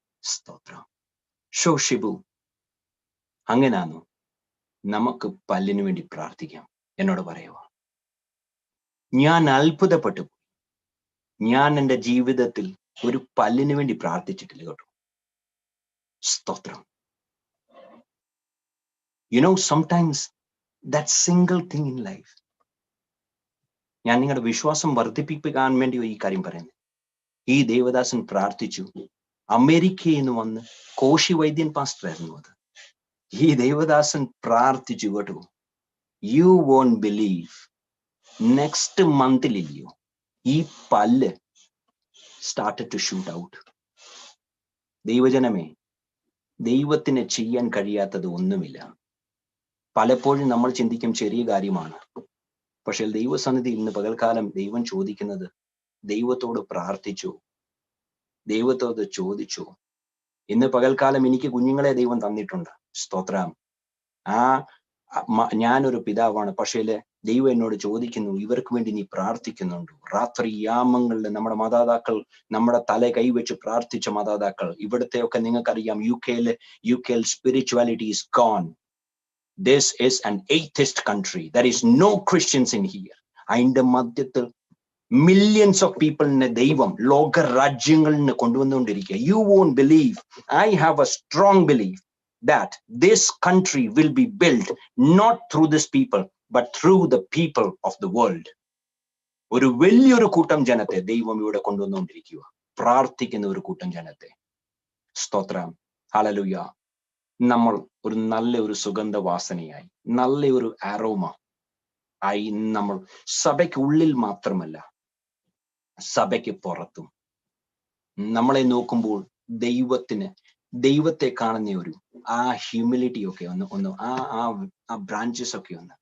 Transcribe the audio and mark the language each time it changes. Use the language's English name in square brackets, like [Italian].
[Malayalam] സ്തോത്രം. ഷോ ഷിബു, അങ്ങനാണോ? നമുക്ക് പല്ലിനു വേണ്ടി പ്രാർത്ഥിക്കാം. എന്നോട് പറയുക. ഞാൻ അത്ഭുതപ്പെട്ടു. ഞാൻ എൻ്റെ ജീവിതത്തിൽ ഒരു പല്ലിനു വേണ്ടി പ്രാർത്ഥിച്ചിട്ടില്ല കേട്ടോ. സ്തോത്രം. [English] You know, sometimes that single thing in life. [Malayalam] ഞാൻ നിങ്ങളുടെ വിശ്വാസം വർദ്ധിപ്പിക്കാൻ വേണ്ടി ഈ കാര്യം പറയുന്നത്. ഈ ദേവദാസൻ പ്രാർത്ഥിച്ചു. അമേരിക്കയിൽ നിന്ന് വന്ന് കോശി വൈദ്യൻ പാസ്റ്റർ ആയിരുന്നു അത്. ഈ ദേവദാസൻ പ്രാർത്ഥിച്ചു കേട്ടോ. യു വോണ്ട് ബിലീവ്, നെക്സ്റ്റ് മന്തിലില്ലയോ ഈ പല്ല് സ്റ്റാർട്ടഡ് ടു ഷൂട്ട് ഔട്ട്. ദൈവജനമേ, ദൈവത്തിന് ചെയ്യാൻ കഴിയാത്തത് ഒന്നുമില്ല. പലപ്പോഴും നമ്മൾ ചിന്തിക്കും ചെറിയ കാര്യമാണ്. പക്ഷെ ദൈവസന്നിധി ഇന്ന് പകൽക്കാലം ദൈവം ചോദിക്കുന്നത്, ദൈവത്തോട് പ്രാർത്ഥിച്ചു, ദൈവത്തോട് ചോദിച്ചു. ഇന്ന് പകൽക്കാലം എനിക്ക് കുഞ്ഞുങ്ങളെ ദൈവം തന്നിട്ടുണ്ട്. സ്തോത്രം. ഞാനൊരു പിതാവാണ്. പക്ഷേ ദൈവം എന്നോട് ചോദിക്കുന്നു, ഇവർക്ക് വേണ്ടി നീ പ്രാർത്ഥിക്കുന്നുണ്ടോ? രാത്രി യാമങ്ങളിൽ നമ്മുടെ മാതാപിതാക്കൾ, നമ്മുടെ തല കൈവച്ച് പ്രാർത്ഥിച്ച മാതാപിതാക്കൾ, ഇവിടത്തെയൊക്കെ നിങ്ങൾക്കറിയാം, യു കെയിൽ spirituality [English] is gone. This is an atheist country. There is no Christians in here. [Malayalam] അതിന്റെ മധ്യത്തിൽ [English] millions of people [Malayalam] ne deivam loka rajyangalne konduvanondirikke. [English] You won't believe, I have a strong belief that this country will be built not through this people but through the people of the world. [Malayalam] Oru velliyoru kootam janathe deivam ivide konduvanondirikkua, പ്രാർത്ഥിക്കുന്ന ഒരു കൂട്ടം ജനത്തെ. സ്തോത്രം, hallelujah. നമ്മൾ ഒരു നല്ല ഒരു സുഗന്ധവാസനയായി, നല്ല ഒരു അരോമ ആയി നമ്മൾ സഭയ്ക്ക് ഉള്ളിൽ മാത്രമല്ല, സഭയ്ക്ക് പുറത്തും നമ്മളെ നോക്കുമ്പോൾ ദൈവത്തെ കാണുന്ന ഒരു ആ ഹ്യൂമിലിറ്റി ഒക്കെ ഒന്ന് ആ ബ്രാഞ്ചസ് ഒക്കെ ഒന്ന്.